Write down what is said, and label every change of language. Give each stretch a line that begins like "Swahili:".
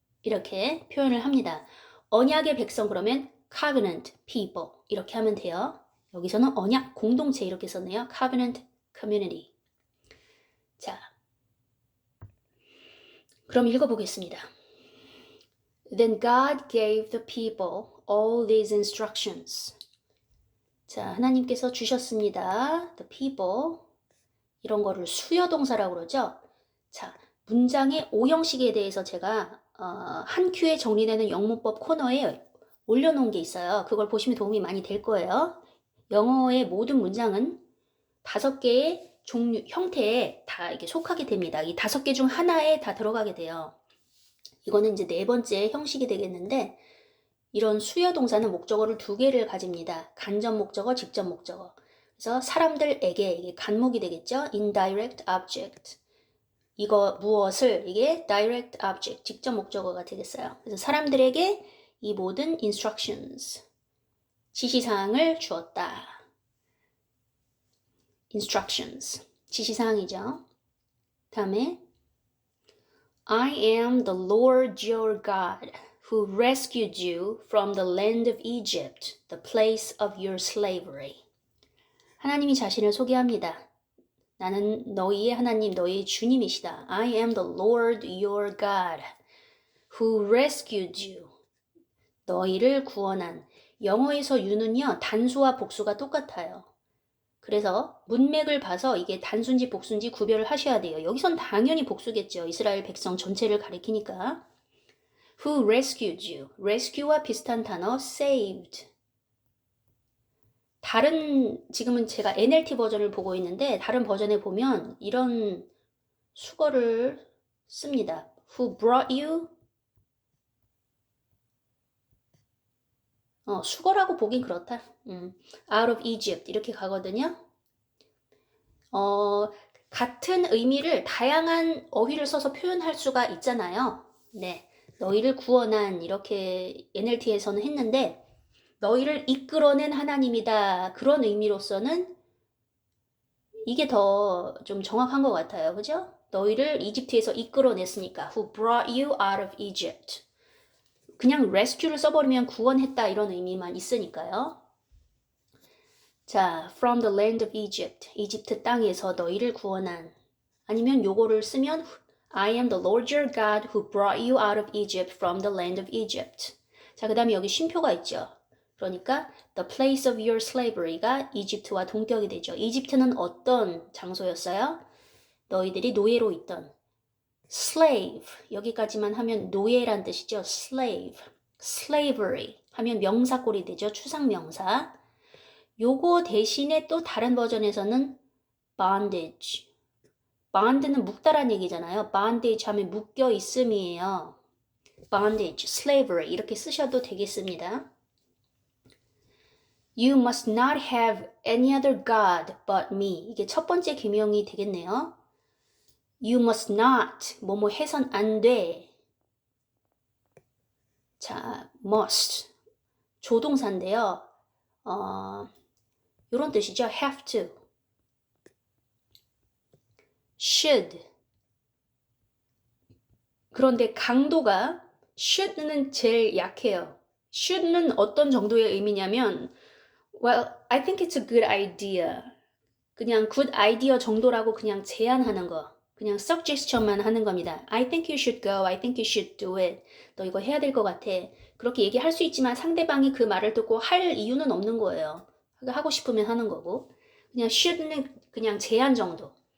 Korean: 이렇게 표현을 합니다. 언약의 백성 그러면
English: covenant people
Korean: 이렇게 하면 돼요. 여기서는 언약 공동체 이렇게 썼네요.
English: covenant community.
Korean: 자, 그럼 읽어보겠습니다.
English: Then God gave the people all these instructions.
Korean: 자, 하나님께서 주셨습니다.
English: The people.
Korean: 이런 거를 수여동사라고 그러죠. 자, 문장의 오형식에 대해서 제가 한 큐에 정리되는 영문법 코너에 올려놓은 게 있어요. 그걸 보시면 도움이 많이 될 거예요. 영어의 모든 문장은 5개의 종류, 형태에 다 이게 속하게 됩니다. 이 5개 중 하나에 다 들어가게 돼요. 이거는 이제 네 번째 형식이 되겠는데 이런 수요 동사는 목적어를 2개를 가집니다. 간접 목적어, 직접 목적어. 그래서 사람들에게 이게 간목이 되겠죠.
English: indirect object.
Korean: 이거 무엇을 이게 direct object, 직접 목적어가 되겠어요. 그래서 사람들에게 이 모든 instructions, 지시사항을 주었다. instructions, 지시사항이죠.
English: 다음에 I am the Lord your God who rescued you from the land of Egypt, the place of your slavery.
Korean: 하나님이 자신을 소개합니다. 나는 너희의 하나님, 너희의 주님이시다.
English: I am the Lord your God who rescued you.
Korean: 너희를 구원한. 영어에서 you는요, 단수와 복수가 똑같아요. 그래서 문맥을 봐서 이게 단수인지 복수인지 구별을 하셔야 돼요. 여기선 당연히 복수겠죠. 이스라엘 백성 전체를 가리키니까.
English: Who rescued you?
Korean: rescue와 비슷한 단어
English: saved.
Korean: 지금은 제가 NLT 버전을 보고 있는데 다른 버전에 보면 이런 수거를 씁니다.
English: Who brought you?
Korean: 수거라고 보긴 그렇다.
English: Out of Egypt
Korean: 이렇게 가거든요. 같은 의미를 다양한 어휘를 써서 표현할 수가 있잖아요. 네, 너희를 구원한 이렇게 NLT에서는 했는데 너희를 이끌어낸 하나님이다. 그런 의미로서는 이게 더 좀 정확한 것 같아요. 그죠? 너희를 이집트에서 이끌어냈으니까.
English: Who brought you out of Egypt.
Korean: 그냥 rescue를 써버리면 구원했다 이런 의미만 있으니까요.
English: 자, from the land of Egypt.
Korean: 이집트 땅에서 너희를 구원한. 아니면 요거를 쓰면
English: I am the Lord your God who brought you out of Egypt from the land of Egypt.
Korean: 자, 그 다음에 여기 쉼표가 있죠. 그러니까
English: the place of your slavery
Korean: 가 이집트와 동격이 되죠. 이집트는 어떤 장소였어요? 너희들이 노예로 있던 slave, 여기까지만 하면 노예란 뜻이죠. slave, slavery 하면 명사꼴이 되죠. 추상명사. 요거 대신에 또 다른 버전에서는 bondage. bond는 묶다란 얘기잖아요. bondage 하면 묶여 있음이에요. bondage, slavery 이렇게 쓰셔도 되겠습니다.
English: You must not have any other God but me.
Korean: 이게 첫 번째 계명이 되겠네요.
English: You must not,
Korean: 뭐뭐 해선 안 돼. 자, must, 조동사인데요. 이런 뜻이죠. have to.
English: should.
Korean: 그런데 강도가 should는 제일 약해요. should는 어떤 정도의 의미냐면
English: Well, I think it's a good idea.
Korean: 그냥 good idea 정도라고 그냥 제안하는 거. 그냥 suggestion만 하는 겁니다.
English: I think you should go. I think you should do it.
Korean: 너 이거 해야 될 것 같아. 그렇게 얘기할 수 있지만 상대방이 그 말을 듣고 할 이유는 없는 거예요. 하고 싶으면 하는 거고. 그냥 should는 그냥 제안 정도.